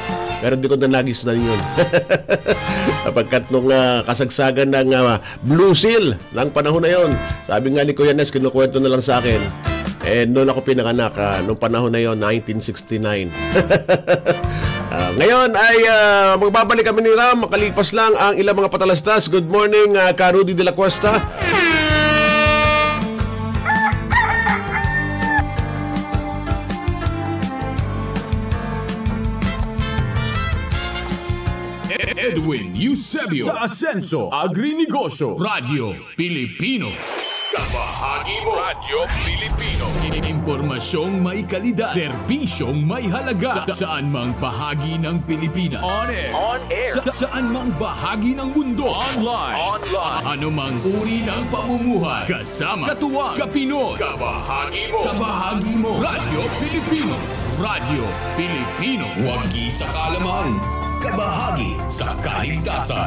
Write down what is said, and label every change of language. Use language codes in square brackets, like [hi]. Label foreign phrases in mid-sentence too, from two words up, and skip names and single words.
[tl] Pero hindi ko na nagis na yun. Pagkat nung kasagsagan ng Blue Seal ng panahon na yun, sabi nga ni Kuya Nes, kinukwento na lang sa akin. Noon ako pinanganak, nung panahon na yun, 1969. Ngayon ay magbabalik kami ni Ram makalipas lang ang ilang mga patalastas. [en] Good morning, Ka Rudy de la Cuesta. [tl] Edwin Eusebio sa Ascenso Agri-Negosyo Radio Pilipino. Kabahagi mo. Radyo Pilipino. Impormasyong may kalidad, serbisyong may halaga, saan mang bahagi ng Pilipinas. [en] On air. On air. [tl] Saan mang bahagi ng mundo. Online. Ano mang uri ng pamumuhay. Kasama, katuwang, kapinoy. Kabahagi mo. Kabahagi mo. Radyo Pilipino. Radyo Pilipino. Wagi sa kalaman. Kabahagi sa kaligtasan.